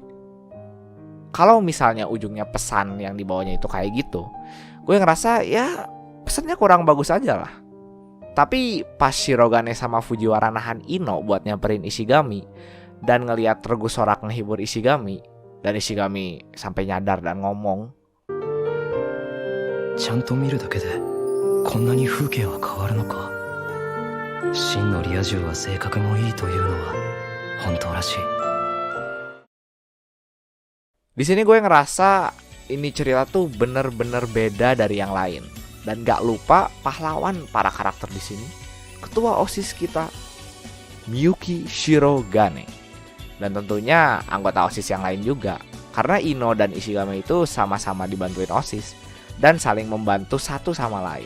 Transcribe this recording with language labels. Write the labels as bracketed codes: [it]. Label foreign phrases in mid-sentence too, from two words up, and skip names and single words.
[id] Kalau misalnya ujungnya pesan yang dibawanya itu kayak gitu, gue ngerasa ya pesannya kurang bagus aja lah. Tapi pas Shirogane sama Fujiwara nahan Ino buat nyamperin Ishigami dan ngeliat Regu Sorak ngehibur Ishigami, dan Ishigami sampai nyadar dan ngomong, [ja] ちゃんと見るだけでこんなに風景は変わるのか。真のリア充は性格もいいというのは本当らしい。 [id] Di sini gue ngerasa ini cerita tuh bener-bener beda dari yang lain. Dan gak lupa pahlawan para karakter di sini, ketua OSIS kita, Miyuki Shirogane. Dan tentunya anggota OSIS yang lain juga, karena Ino dan Ishigami itu sama-sama dibantuin OSIS dan saling membantu satu sama lain.